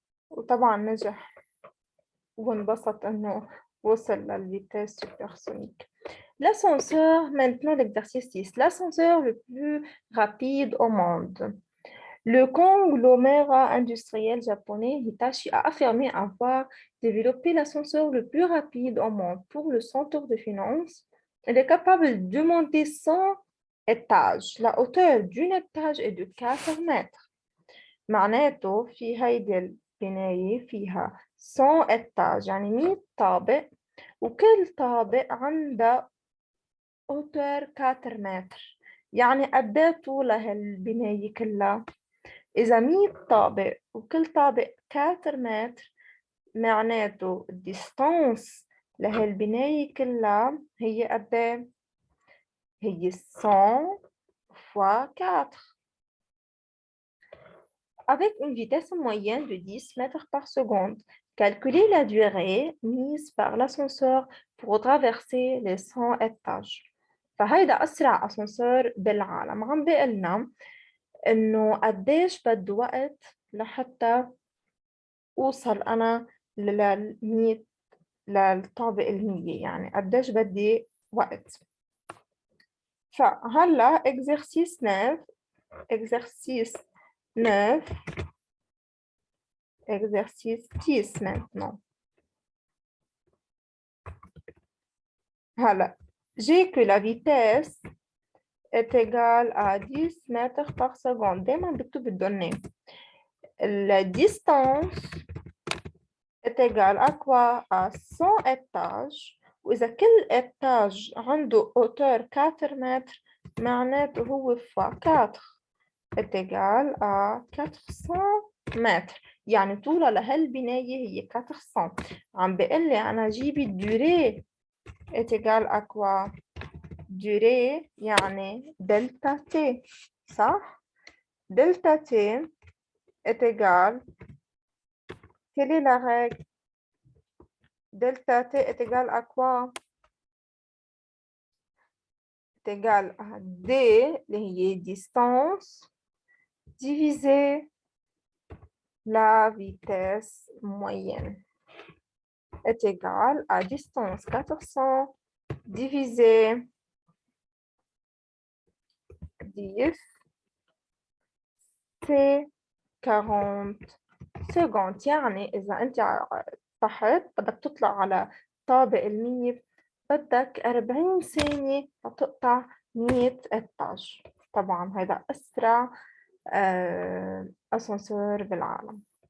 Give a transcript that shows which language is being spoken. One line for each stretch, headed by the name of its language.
Arabic: وطبعا نجح وانبسط انه وصل للفيتesse supersonique.
French: L'ascenseur, maintenant l'exercice 6. L'ascenseur le plus rapide au monde. Le conglomérat industriel japonais Hitachi a affirmé avoir développé l'ascenseur le plus rapide au monde. Pour le centre de finance, il est capable de monter 100 étages. La hauteur d'un étage est de 4 mètres.
Arabic: معناته في هيدي البناية فيها 100 étages يعني 100 طابق وكل طابق عنده hauteur 4 متر. يعني قد ايه طول هالبناية كلها؟ إذا 100 طابق وكل طابق 4 متر معناته الديستانس لهالبناية كلها هي قد ايه؟ هي 100 fois 4.
French: Avec une vitesse moyenne de 10 mètres par seconde, calculez la durée mise par l'ascenseur pour traverser les 100 étages.
Arabic: فهيدا أسرع أسانسور بالعالم. عم بيقلنا إنه قديش بده وقت لحتى أوصل أنا للمية للطابق المية، يعني قديش بدي وقت. فهلا
French: exercice 9 exercice 10 maintenant. Voilà. J'ai que la vitesse est égale à 10 mètres par seconde.
Arabic: دايما بكتب الدوني.
French: La distance est égale à quoi? À 100 étages.
Arabic: وإذا كل étage عنده hauteur 4 متر معناته هو fois 4
French: est égal à 400
Arabic: متر. يعني طولها لهالبناية هي 400. عم بيقول لي أنا جيبي الدوري
French: est égal à quoi? Durée
Arabic: يعني
French: delta t. صح؟ delta t est égal. Quelle est la règle? Delta t est égal à quoi? Est égal à d,
Arabic: اللي هي
French: distance, divisé la vitesse moyenne. Est égal à distance 400 divisé 10, c'est 40 secondes.
Arabic: يعني إذا أنت تحت بدك تطلع على طابق المية بدك 40 ثانية لتقطع 100 إتاج. طبعا هذا أسرع أسانسور بالعالم.